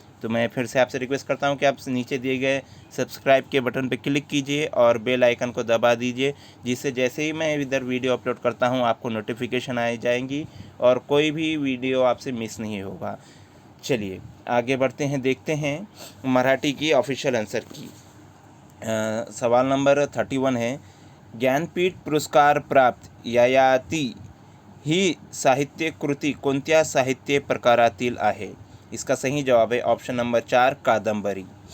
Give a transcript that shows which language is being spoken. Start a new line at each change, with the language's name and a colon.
Hindi: तो मैं फिर से आपसे रिक्वेस्ट करता हूं कि आप नीचे दिए गए सब्सक्राइब के बटन पर क्लिक कीजिए और बेल आइकन को दबा दीजिए, जिससे जैसे ही मैं इधर वीडियो अपलोड करता हूं आपको नोटिफिकेशन आ जाएंगी और कोई भी वीडियो आपसे मिस नहीं होगा। चलिए आगे बढ़ते हैं, देखते हैं मराठी की ऑफिशियल आंसर की। सवाल नंबर 31 है,
Marathi: ज्ञानपीठ पुरस्कार प्राप्त ययाती ही साहित्य कृती कोणत्या साहित्य प्रकारातील आहे?
Hindi: इसका सही जवाब है ऑप्शन नंबर 4, कादंबरी।